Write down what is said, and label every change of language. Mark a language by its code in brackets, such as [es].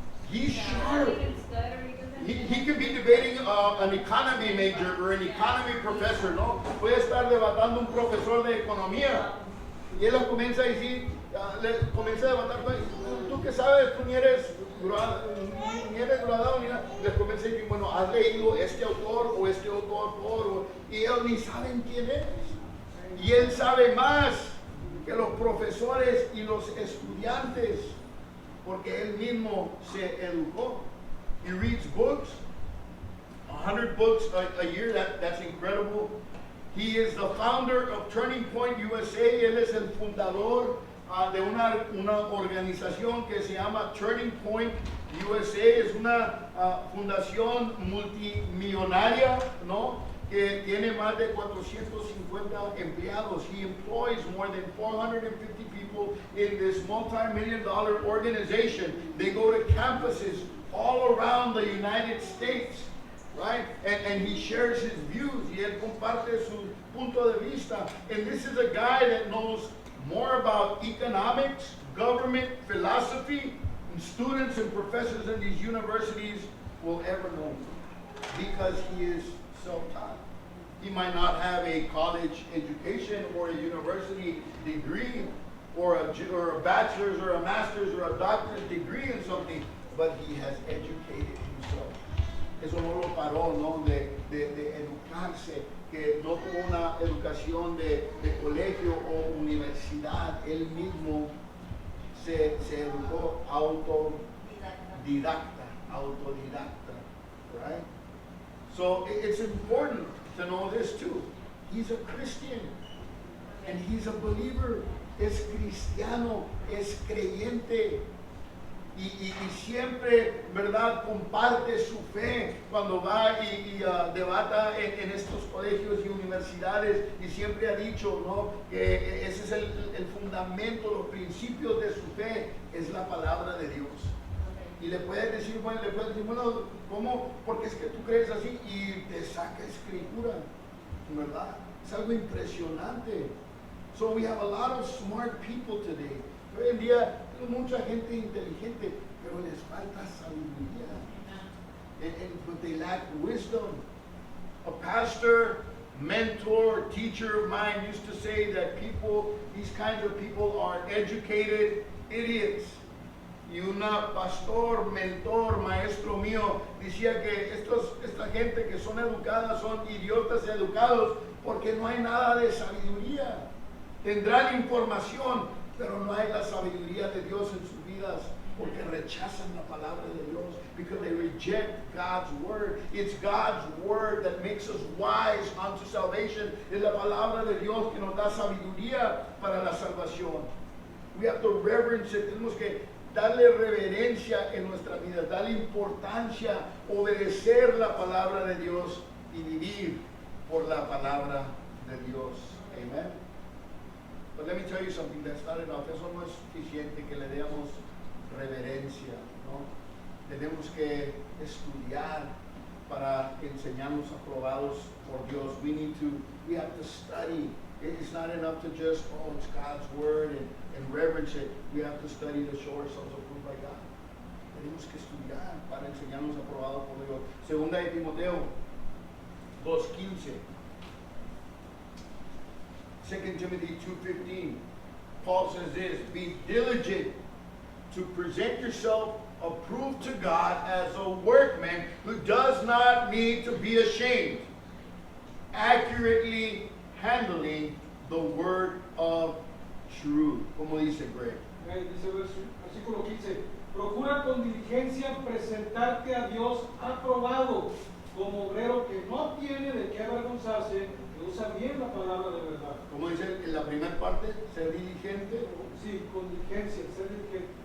[en] He's sharp. He could be debating an economy major or an economy professor, ¿no? [es] Puede estar debatando un profesor de economía. Y él comienza a decir, comienza a debatir, tú qué sabes, tú ni eres graduado, ni nada. Les comienza a decir, bueno, has leído este autor o este otro autor, y ellos ni saben quién es. Y él sabe más que los profesores y los estudiantes, porque él mismo se educó. [en] He reads books, 100 books a year, that's incredible. He is the founder of Turning Point USA. [es] Él es el fundador de una organización que se llama Turning Point USA. Es una fundación multimillonaria, ¿no?, que tiene más de 450 empleados. [en] He employs more than 450 people in this multi-million-dollar organization. They go to campuses all around the United States. Right? And he shares his views. [es] Y él comparte su punto de vista. [en] And this is a guy that knows more about economics, government, philosophy, and students and professors in these universities will ever know, because he is self-taught. He might not have a college education or a university degree or a bachelor's or a master's or a doctor's degree in something, but he has educated himself. [es] Eso no lo paró, ¿no?, de educarse, que no tuvo una educación de colegio o universidad. Él mismo se educó autodidacta, right? [en] So it's important to know this too. He's a Christian and he's a believer. [es] Es cristiano, es creyente. y siempre, ¿verdad?, comparte su fe cuando va y debata en estos colegios y universidades, y siempre ha dicho, ¿no?, que ese es el fundamento, los principios de su fe, es la palabra de Dios. Y le puedes decir, bueno, ¿cómo? Porque es que tú crees así, y te saca escritura, ¿verdad? Es algo impresionante. [en] So we have a lot of smart people today. [es] Hoy en día hay mucha gente inteligente, pero les falta sabiduría. [en] But they lack wisdom. A pastor, mentor, teacher of mine used to say that these kinds of people are educated idiots. [es] Y un pastor, mentor, maestro mío decía que esta gente que son educadas son idiotas educados porque no hay nada de sabiduría. Tendrán información, pero no hay la sabiduría de Dios en sus vidas porque rechazan la palabra de Dios, [en] because they reject God's word. It's God's word that makes us wise unto salvation. [es] Es la palabra de Dios que nos da sabiduría para la salvación. [en] We have to reverence it. [es] Tenemos que darle reverencia en nuestra vida, darle importancia, obedecer la palabra de Dios y vivir por la palabra de Dios. [en] Amen. But let me tell you something, that's not enough. [es] Eso no es suficiente que le demos reverencia, ¿no? Tenemos que estudiar para enseñarnos aprobados por Dios. [en] We have to study. It's not enough to just, it's God's word and reverence it. We have to study to show ourselves approved by God. [es] Tenemos que estudiar para enseñarnos aprobados por Dios. Segunda de Timoteo 2:15. [en] 2 Timothy 2:15. Paul says this, be diligent to present yourself approved to God as a workman who does not need to be ashamed, accurately handling the word of truth. [es] Como dice Greg. Dice versículo 15, procura con diligencia presentarte a Dios aprobado, como obrero que no tiene de qué avergonzarse, que usa bien la palabra de verdad. Como dice en la primera parte, ser diligente. Sí, con diligencia, ser diligente.